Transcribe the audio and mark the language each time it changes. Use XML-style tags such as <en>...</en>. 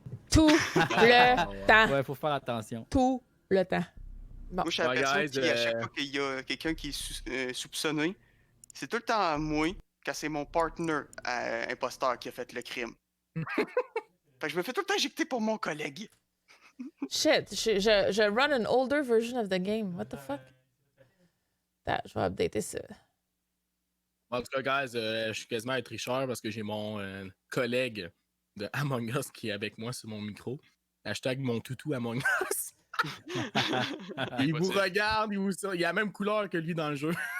<fr>Tout le temps. Ouais, faut faire attention. Tout le temps. Moi, je suis la Ouais, personne</fr> <en>guys,</en> <fr>qui, à chaque fois qu'il y a quelqu'un qui est soupçonné, c'est tout le temps à moi quand c'est mon partner imposteur qui a fait le crime. Fait que je me fais tout le temps éjecter pour mon collègue.</fr> <en>Shit, je run an older version of the game. What the fuck?</en> <fr>Attends, je vais updater ça. En tout cas, guys, je suis quasiment un tricheur parce que j'ai mon collègue de Among Us qui est avec moi sur mon micro. Hashtag mon toutou Among Us. Il vous regarde, il a la même couleur que lui dans le jeu.</fr>